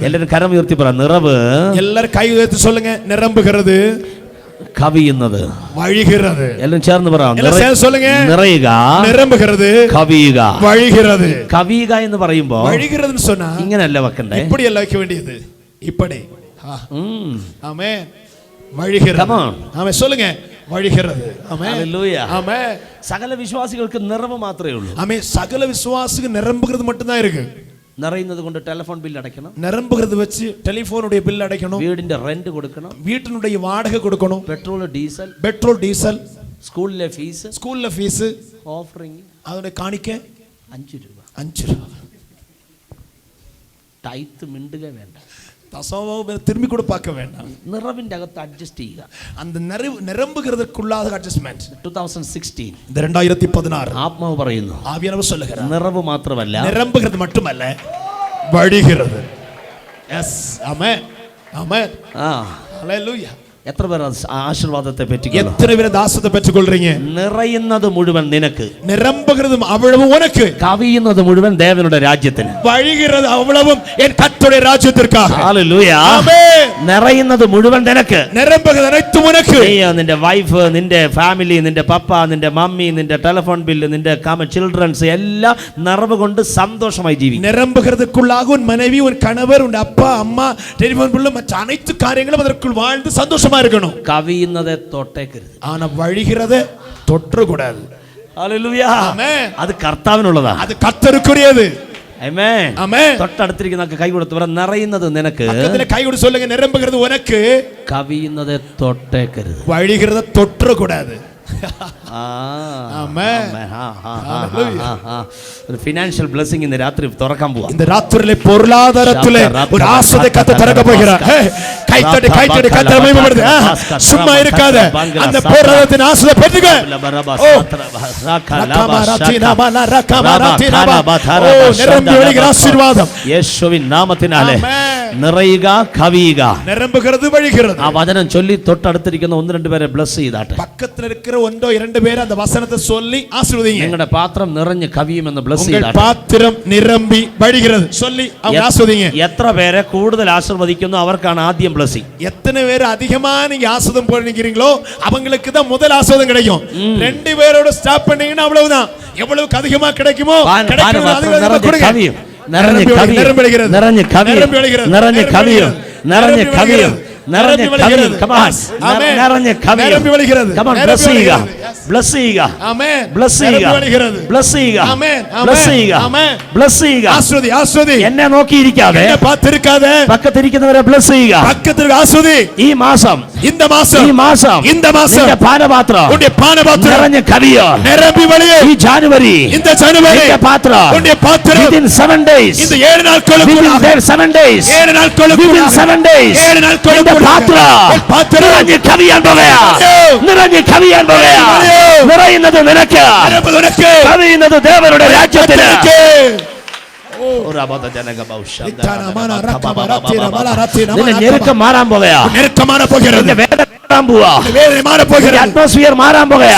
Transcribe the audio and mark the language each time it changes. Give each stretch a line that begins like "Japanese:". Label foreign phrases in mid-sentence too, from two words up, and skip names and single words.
Malayalam: എല്ലാവരും കരം ഉയർത്തി പറ, നിറവ്.
Tamil: எல்லாரும் கை உயர்த்தி சொல்லுங்க, நிரம்புகிறது,
Malayalam: കവിയുന്നത്.
Tamil: വഴിகிறது.
Malayalam: എല്ലാം ചേർന്ന് പറ,
Tamil: எல்லாம் சேர்ந்து சொல்லுங்க,
Malayalam: നിറയുക,
Tamil: நிரம்புகிறது,
Malayalam: കവിയുക.
Tamil: வழிகிறது.
Malayalam: കവിയുക എന്ന് പറയുമ്പോ
Tamil: வழிகிறதுன்னு சொன்னா
Malayalam: ഇങ്ങനെയല്ല വെക്കണ്ടേ,
Tamil: இப்படி எல்லாம் வைக்க வேண்டியது, இப்படி. ഉം. ஆமென். வழிகிறது.
English: Come on.
Tamil: ஆமென் சொல்லுங்க, வழிகிறது. ஆமென். Hallelujah. ஆமென்.
Malayalam: സകല വിശ്വാസികൾക്ക് നിറവ് മാത്രമേ ഉള്ളൂ.
Tamil: ஆமென். சகல விசுவாசிக்கு நிரம்புகிறது மட்டும் தான் இருக்கு.
Malayalam: നിറയുന്നത് കൊണ്ട്
English: telephone bill
Malayalam: അടയ്ക്കണം,
Tamil: நிரம்புகிறது வச்சு டெலிபோனுடைய பில் அடைக்கணும்,
Malayalam: വീടിന്റെ റെന്റ് കൊടുക്കണം,
Tamil: வீட்டினுடைய வாடகை கொடுக்கணும்,
English: petrol diesel, petrol diesel,
Malayalam: സ്കൂളിലെ ഫീസ്,
Tamil: ஸ்கூல்ல ஃபீஸ்,
Malayalam: ഓഫറിംഗ്
Tamil: அதோட காணிக்க
Malayalam: 5 രൂപ,
Tamil: 5 ரூபாய்.
Malayalam: ടൈത്ത് മിണ്ടുക വേണ്ട,
Tamil: தசமம் திரும்பி கூட பார்க்க வேண்டாம்.
Malayalam: നിറവിന്റെ അകത്ത് അഡ്ജസ്റ്റ് ചെയ്യുക.
Tamil: அந்த நிரம்புகிறதுக்குள்ளாக அட்ஜஸ்ட்மென்ட். 2016 இந்த 2016
Malayalam: ആത്മാവ് പറയുന്നു,
Tamil: ஆவியானவர் சொல்லுகிறார்,
Malayalam: നിറവ് മാത്രമല്ല,
Tamil: நிரம்புகிறது மட்டுமல்ல, வழிகிறது. எஸ். ஆமென். ஆமென். ஹalleluya.
Malayalam: എത്ര പേർ ആശീർവാദത്തെ പറ്റിക്കുന്നു?
Tamil: எத்தனை பேர் தாசத்தை பெற்றுக்கொள்றீங்க?
Malayalam: നിറയുന്നത് മുഴുവൻ നിനക്ക്,
Tamil: நிரம்புகிறதும் அவ்வளவு உனக்கு,
Malayalam: കവിയുന്നത് മുഴുവൻ ദേവനുടെ രാജ്യത്തിന്,
Tamil: வழிகிறது அவ்வளவும் என் கர்த்தருடைய ராஜ்யத்திற்காக.
Malayalam: ഹല്ലേലൂയ.
Tamil: ஆமென்.
Malayalam: നിറയുന്നത് മുഴുവൻ നിനക്ക്,
Tamil: நிரம்புகிறது அனைத்தும் உனக்கு.
Malayalam: നീ നിന്റെ വൈഫ്, നിന്റെ ഫാമിലി, നിന്റെ പപ്പ, നിന്റെ മമ്മി, നിന്റെ
English: telephone bill,
Malayalam: നിന്റെ ചിൽഡ്രൻസ് എല്ലാം നിറവ് കൊണ്ട് സന്തോഷമായി ജീവിക്കും.
Tamil: நிரம்புகிறதுக்குள்ளாக உன் மனைவி, உன் கணவர், உன் அப்பா அம்மா,
English: telephone bill,
Tamil: மற்ற அனைத்து காரியங்களும் அதற்குள் வாழ்ந்து சந்தோஷமா இருக்கணும்.
Malayalam: കവിയുന്നതെ തൊട്ടേക്കരുത്,
Tamil: ஆனா வழிகிறதை தொற்ற கூடாது.
Malayalam: ഹല്ലേലൂയ. ആമേൻ. അത് കർത്താവിനുള്ളതാണ്.
Tamil: அது கர்த்தருக்குரியது.
Malayalam: ആമേൻ.
Tamil: ஆமென்.
Malayalam: തൊട്ടടുത്തിരിക്കുന്ന കൈ കൊടുത്ത് പറ, നിറയുന്നത് നിനക്ക്,
Tamil: பக்கத்துல கை கொடுத்து சொல்லுங்க, நிரம்புகிறது உனக்கு,
Malayalam: കവിയുന്നതെ തൊട്ടേക്കരുത്.
Tamil: வழிகிறதை தொற்ற கூடாது.
Malayalam: ആമേൻ. ഒരു
English: financial blessing
Malayalam: ഇന്ന് രാത്രി തുറക്കാൻ പോവാ.
Tamil: இந்த ராத்திரியிலே பொருளாதாரத்திலே ஒரு ஆசீர்வாதத்தை கர்த்தர் திறக்க போகிறார். கை தட்டி கர்த்தரை மகிமைப்படுத்து. சும்மா இருக்காத, அந்த பொருளாதாரத்தின் ஆசீர்வாதத்தை பெற்றுக்க. நிரம்பி ஒழுகிற ஆசீர்வாதம்
Malayalam: യേശുവിൻ നാമത്തിനാലെ നിറയുക, കവിയുക.
Tamil: நிரம்புகிறது, வழிகிறது.
Malayalam: ആ വചനം ചൊല്ലി തൊട്ടടുത്തിരിക്കുന്ന ഒന്ന് രണ്ട് പേരെ ബ്ലസ് ചെയ്താട്ടെ.
Tamil: பக்கத்துல இருக்கிற ஒன்றோ இரண்டு பேர் அந்த வசனத்தை சொல்லி ஆசீர்வதிங்க.
Malayalam: നിങ്ങളുടെ പാത്രം നിറഞ്ഞ് കവിയുമെന്ന് ബ്ലസ്
Tamil: உங்கள்
Malayalam: ചെയ്താട്ടെ.
Tamil: பாத்திரம் நிரம்பி வழிகிறது சொல்லி அவங்க ஆசீர்வதிங்க.
Malayalam: എത്ര പേരെ കൂടുതൽ ആശീർവദിക്കുന്നു അവർക്കാണ് ആദ്യം ബ്ലസ്സിംഗ്.
Tamil: எத்தனை பேர் அதிகமா நீங்க ஆசீர்வாதம் பண்ணிக்கிறீங்களோ அவங்களுக்கு தான் முதல் ஆசீர்வாதம் கிடைக்கும். ரெண்டு பேரோட ஸ்டாப் பண்ணீங்கன்னா அவ்வளவுதான். எவ்வளவுக்கு அதிகமா கிடைக்குமோ கிடைக்கும்.
Malayalam: നിറഞ്ഞ് കവിയും, നിറഞ്ഞ് കവിയും, നിറഞ്ഞ് കവിയും, നിറഞ്ഞ് കവിയും, നിറഞ്ഞ് കവിയും. നിറഞ്ഞ് കവിയും. ബ്ലസ് ചെയ്യുക, ബ്ലസ് ചെയ്യുക, ബ്ലസ് ചെയ്യുക, ബ്ലസ് ചെയ്യുക, ബ്ലസ് ചെയ്യുക, ബ്ലസ് ചെയ്യുക.
Tamil: ஆசீர்வதி, ஆசீர்வதி.
Malayalam: എന്നെ നോക്കിയിരിക്കാതെ
Tamil: பார்த்திருக்காதே
Malayalam: പക്കത്തിരിക്കുന്നവരെ ബ്ലസ് ചെയ്യുക.
Tamil: பக்கத்துல ஆசீர்வதி.
Malayalam: ഈ മാസം,
Tamil: இந்த மாசம்,
Malayalam: ഈ മാസം,
Tamil: இந்த மாசம்
Malayalam: നിന്റെ പാനപാത്രം
Tamil: உன்னுடைய பானபாத்திரம்
Malayalam: നിറഞ്ഞ് കവിയോ.
Tamil: நிரம்பி வழியே.
Malayalam: ഈ ജാനുവരി
Tamil: இந்த ஜனவரி
Malayalam: നിന്റെ പാത്രം
Tamil: உன்னுடைய பாத்திரம்
English: within 7 days,
Tamil: இந்த 7 நாட்களுக்குள்ள
English: within 7 days,
Tamil: 7 நாட்களுக்குள்ள
English: within 7 days,
Malayalam: 7 നാൾക്കുള്ളിൽ പാത്രം നിറഞ്ഞ് കവിയാൻ പോകുകയാ, നിറഞ്ഞ് കവിയാൻ പോകുകയാ. നിറയുന്നത് നിനക്ക്, കവിയുന്നത് ദേവരുടെ രാജ്യത്തിന്. നിന്റെ ഞെരുക്കം മാറാൻ പോകുകയാ, നിന്റെ വേദന മാറാൻ പോവാ, അറ്റ്മോസ്ഫിയർ മാറാൻ പോകുകയാ.